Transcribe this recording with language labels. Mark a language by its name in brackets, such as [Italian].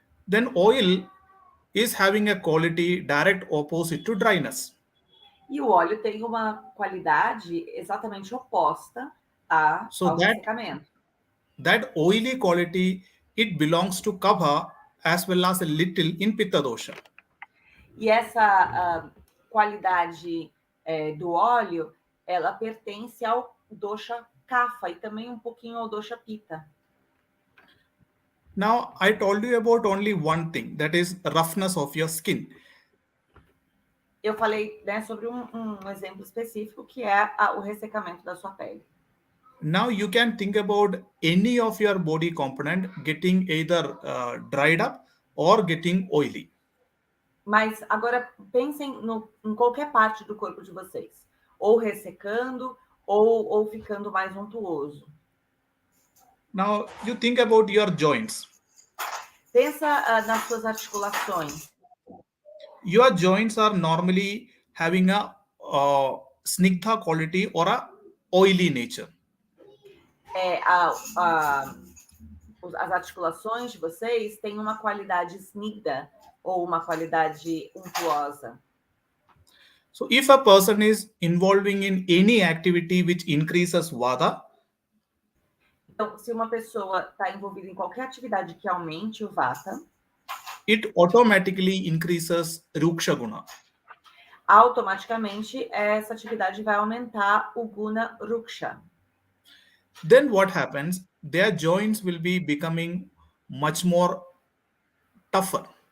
[English] Then oil is having a quality direct opposite to dryness. [Portuguese] E o óleo tem uma qualidade exatamente oposta ao ressecamento. [English] That oily quality, it belongs to Kapha as well as a little in Pitta dosha. [Portuguese] E essa qualidade do óleo, ela pertence ao dosha Kapha e também um pouquinho ao dosha Pitta. [English] Now, I told you about only one thing, that is roughness of your skin. [Portuguese] Eu falei, né, sobre um exemplo específico, que é o ressecamento da sua pele. [English] Now you can think about any of your body component getting either dried up or getting oily. [Portuguese] Mas agora pensem em qualquer parte do corpo de vocês, ou ressecando ou ficando mais untuoso. [English] Now you think about your joints. [Portuguese] Pensa nas suas articulações. [English] Your joints are normally having a snigdha quality or a oily nature. [Portuguese] As articulações de vocês têm uma qualidade snigdha ou uma qualidade untuosa. [English] So if a person is involving in any activity which increases Vata, [Portuguese] então, se uma pessoa está envolvida em qualquer atividade que aumente o Vata, [English] it automatically increases Ruksha Guna. [Portuguese] Automaticamente, essa atividade vai aumentar o Guna Ruksha. [English] Then what happens? Their joints will be becoming much more tougher.